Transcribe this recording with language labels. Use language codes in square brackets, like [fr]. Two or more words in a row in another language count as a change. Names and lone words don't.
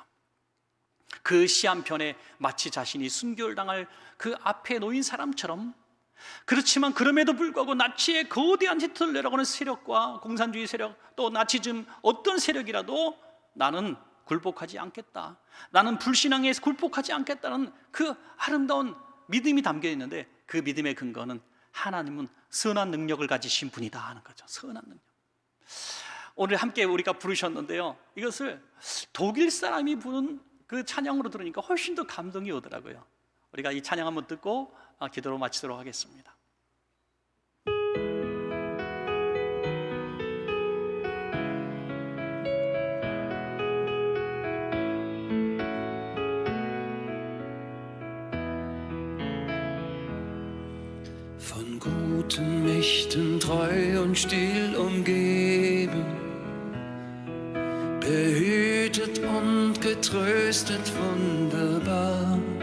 [ko] 그 시 한 편에 마치 자신이 순교를 당할 그 앞에 놓인 사람처럼, 그렇지만 그럼에도 불구하고 나치의 거대한 히틀러라고 하는 세력과 공산주의 세력, 또 나치즘 어떤 세력이라도 나는 굴복하지 않겠다, 나는 불신앙에 굴복하지 않겠다는 그 아름다운 믿음이 담겨 있는데, 그 믿음의 근거는 하나님은 선한 능력을 가지신 분이다 하는 거죠. 선한 능력. 오늘 함께 우리가 부르셨는데요, 이것을 독일 사람이 부른 그 찬양으로 들으니까 훨씬 더 감동이 오더라고요. 우리가 이 찬양 한번 듣고 기도로 마치도록 하겠습니다. [de] Von guten Mächten treu und still umgeben, behütet und getröstet wunderbar.